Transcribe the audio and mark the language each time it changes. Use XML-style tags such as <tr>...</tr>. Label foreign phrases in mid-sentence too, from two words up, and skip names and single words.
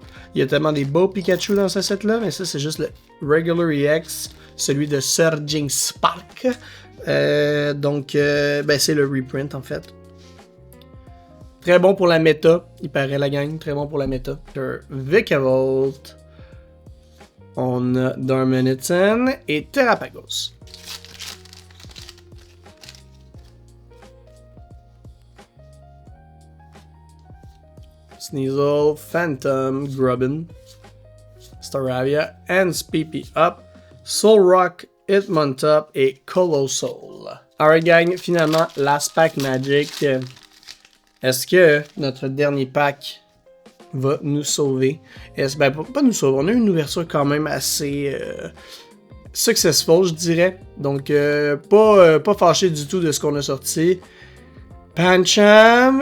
<fr>Il y a tellement des beaux Pikachu dans ce set-là, mais ça, c'est juste le Regular EX, celui de Surging Spark. Donc, ben, c'est le reprint, en fait. Très bon pour la méta, il paraît la gang, très bon pour la méta. Vikavolt. On a Darmanitan et Terrapagos. Sneasel, Phantom, Grubbin, Staravia, and Speepy Up, Solrock, Hitmontop et Colossal.</fr> <en>Alright gang, finalement, last pack Magic.</en> <fr>Est-ce que notre dernier pack va nous sauver? Ben, pas nous sauver, on a eu une ouverture quand même assez successful, je dirais. Donc, pas fâché du tout de ce qu'on a sorti. Pancham.</fr>